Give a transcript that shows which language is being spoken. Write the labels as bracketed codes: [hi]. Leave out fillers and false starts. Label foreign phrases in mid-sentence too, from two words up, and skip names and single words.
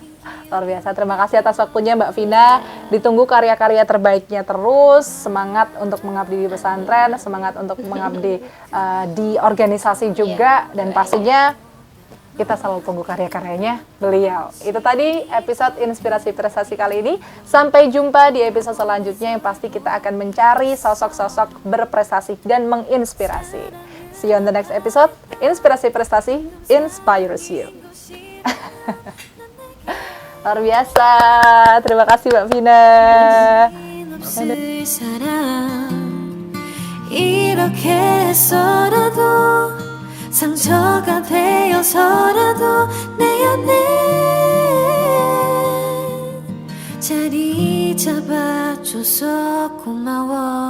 [id] Luar biasa, terima kasih atas waktunya Mbak Vina. Ditunggu karya-karya terbaiknya terus, semangat untuk mengabdi di pesantren, semangat untuk mengabdi di organisasi juga, dan pastinya kita selalu tunggu karya-karyanya beliau. Itu tadi episode Inspirasi Prestasi kali ini. Sampai jumpa di episode selanjutnya yang pasti kita akan mencari sosok-sosok berprestasi dan menginspirasi. [en] See you on the next episode. [id] Inspirasi Prestasi [en] inspires you. [id] Luar biasa. Terima kasih Mbak Vina. [ko] 상처가 되어서라도 내 안에 자리 잡아줘서 고마워.